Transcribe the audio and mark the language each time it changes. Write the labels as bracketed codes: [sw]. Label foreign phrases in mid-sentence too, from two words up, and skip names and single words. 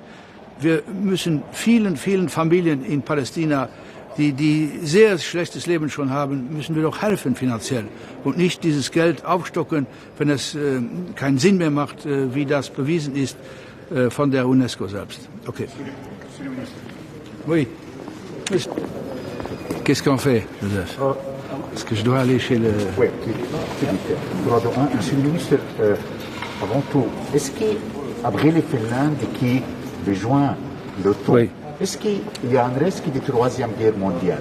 [de] Wir müssen vielen Familien in Palästina, die sehr schlechtes Leben schon haben, müssen wir doch helfen finanziell und nicht dieses Geld aufstocken, wenn es keinen Sinn mehr macht, wie das bewiesen ist von der UNESCO selbst. [fr] Okay. Oui. Qu'est-ce qu'on fait, Joseph? Parce que je dois aller chez le... Oui, Monsieur le ministre, avant tout, est-ce qu'après les Finlande qui rejoint l'OTAN, est-ce qu'il y a un risque de troisième guerre mondiale?